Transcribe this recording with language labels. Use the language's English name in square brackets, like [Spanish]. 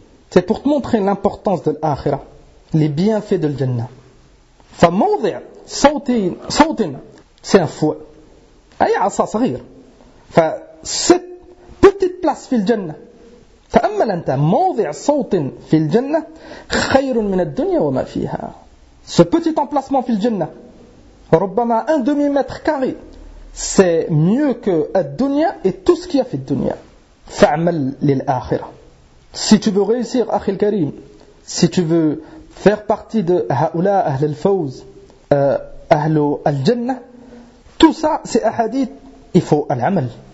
[French] c'est pour te montrer l'importance de l'akhira, les bienfaits de الجنة. [Arabic] فموضع صوت [French] c'est un fouet, [Arabic] أي عصا صغير. ف [French] petite place [Arabic] في الجنة. فأمل أنت موضع صوت في الجنة خير من الدنيا وما فيها. [French] ce petit emplacement [Arabic] في الجنة ربما [French] un demi-mètre carré c'est mieux que ad-dunya et tout ce qu'il y a fait de dunya. [Arabic] Fa'amal lil-akhira. [French] Si tu veux réussir, [Arabic] akhi al-karim, [French] si tu veux faire partie de [Arabic] ha'oula ahl al-fawz, ahl al-jannah, [French] tout ça, c'est ahadith, il faut al-amal.